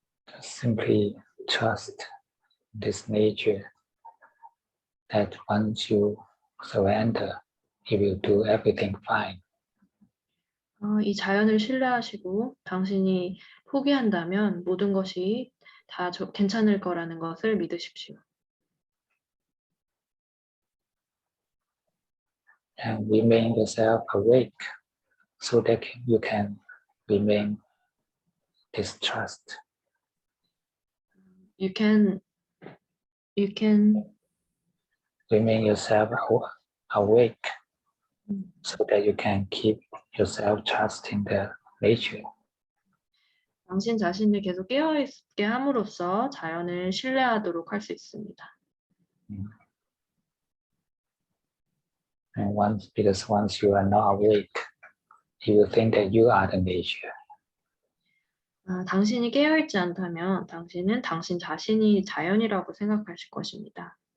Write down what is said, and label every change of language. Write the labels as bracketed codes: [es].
[en] Just simply trust this nature that once you surrender, it will do everything fine. [ko] 이 자연을 신뢰하시고 당신이 포기한다면 모든 것이 다 괜찮을 거라는 것을 믿으십시오. [en] And remain yourself awake so that you can remain this trust. You can remain yourself awake so that you can keep yourself trusting the nature. [ko] 당신 자신을 계속 깨어 있게 함으로써 자연을 신뢰하도록 할 수 있습니다. [en] And because once you are not awake, you will think that you are the nature. [ko] 당신이 깨어 있지 않다면 당신은 당신 자신이 자연이라고 생각하실 것입니다.